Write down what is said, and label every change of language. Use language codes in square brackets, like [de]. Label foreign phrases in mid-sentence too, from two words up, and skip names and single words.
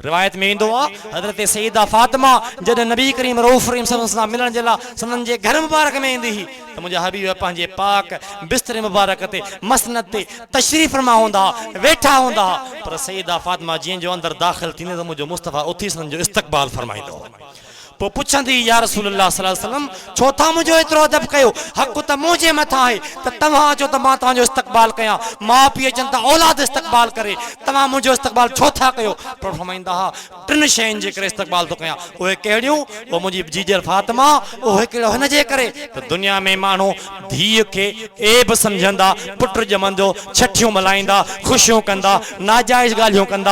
[sd] रिवायत में इंदो आ हजरत सईदा फातिमा जॾहिं नबी करीम रऊफ़ रहीम [ar] صلى الله عليه وسلم [sd] मिलण जे लाइ सनन जे घर मुबारक में ईंदी हुई त मुंहिंजा हबीब पंहिंजे पाक बिस्तरे मुबारक ते मसनद ते तशरीफ़ फरमा हूंदा वेठा हूंदा पर सईदा फातिमा जीअं जो अंदर दाख़िल थींदे त मुंहिंजो मुस्तफ़ा उथी सनन जो इस्तक़बाल फरमाईंदो पोइ पुछंदी [ar] يا رسول الله صلى الله عليه وسلم [sd] छो था मुंहिंजो एतिरो अदब कयो हक़ त मुंहिंजे मथां आहे त तव्हां चओ त मां तव्हांजो इस्तक़बाल कयां माउ पीउ चवनि था औलाद इस्तक़बाल करे तव्हां मुंहिंजो इस्तक़बाल छो था कयो पर फरमाईंदा हा टिनि शयुनि जे करे इस्तक़बाल थो कयां उहे कहिड़ियूं उहो मुंहिंजी जीजर फातिमा उहे कहिड़ो हिन जे करे त दुनिया में माण्हू धीउ खे ऐब सम्झंदा पुट ॼमंदो छठियूं मल्हाईंदा ख़ुशियूं कंदा नाजाइज़ ॻाल्हियूं कंदा